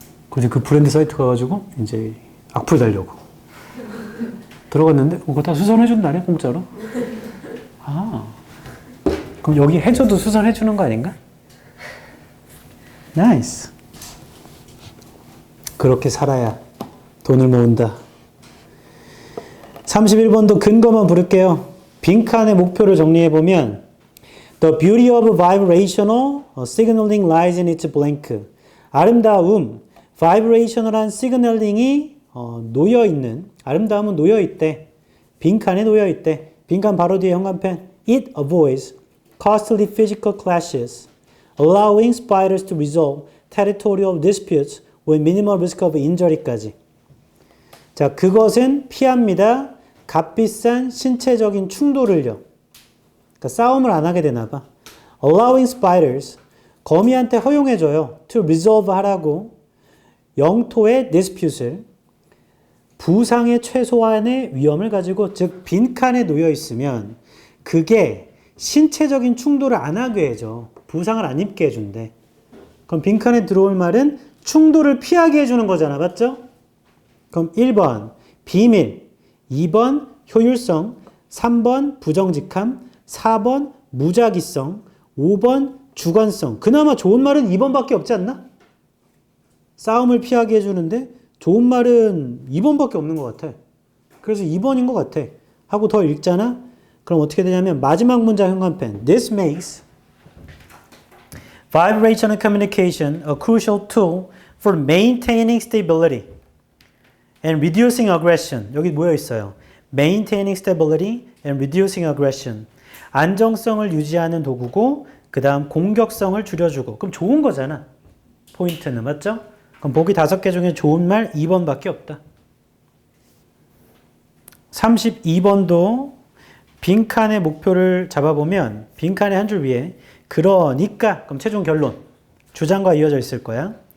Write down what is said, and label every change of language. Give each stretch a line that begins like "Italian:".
Korean: 그래서 그 브랜드 사이트 가가지고 이제 악플 달려고 들어갔는데 그거 다 수선해준다네 공짜로. 아, 그럼 여기 해줘도 수선해주는 거 아닌가? 나이스. 그렇게 살아야 돈을 모은다. 31번도 근거만 부를게요. 빈칸의 목표를 정리해보면
English: The beauty of vibrational signaling lies in its blank.
Korean: 아름다움, vibrational한 시그널링이 놓여있는, 아름다움은 놓여있대. 빈칸에 놓여있대. 빈칸 바로 뒤에 형광펜.
English: It avoids costly physical clashes, allowing spiders to resolve territorial disputes with minimal risk of injury까지.
Korean: 자, 그것은 피합니다. 값비싼 신체적인 충돌을요. 그러니까 싸움을 안 하게 되나 봐.
English: Allowing spiders,
Korean: 거미한테 허용해줘요.
English: To resolve 하라고.
Korean: 영토의 dispute을 부상의 최소한의 위험을 가지고, 즉 빈칸에 놓여 있으면 그게 신체적인 충돌을 안 하게 해줘. 부상을 안 입게 해준대. 그럼 빈칸에 들어올 말은 충돌을 피하게 해주는 거잖아. 맞죠? 그럼 1번 비밀, 2번 효율성, 3번 부정직함, 4번 무작위성, 5번 주관성. 그나마 좋은 말은 2번밖에 없지 않나? 싸움을 피하게 해주는데 좋은 말은 2번밖에 없는 것 같아. 그래서 2번인 것 같아. 하고 더 읽잖아? 그럼 어떻게 되냐면 마지막 문장 형광펜.
English: This makes vibrational communication a crucial tool for maintaining stability and reducing aggression.
Korean: 여기 모여 있어요.
English: Maintaining stability and reducing aggression.
Korean: 안정성을 유지하는 도구고 그 다음 공격성을 줄여주고. 그럼 좋은 거잖아. 포인트는. 맞죠? 그럼 보기 5개 중에 좋은 말 2번밖에 없다. 32번도 빈칸의 목표를 잡아보면 빈칸의 한 줄 위에 그러니까, 그럼 최종 결론 주장과 이어져 있을 거야.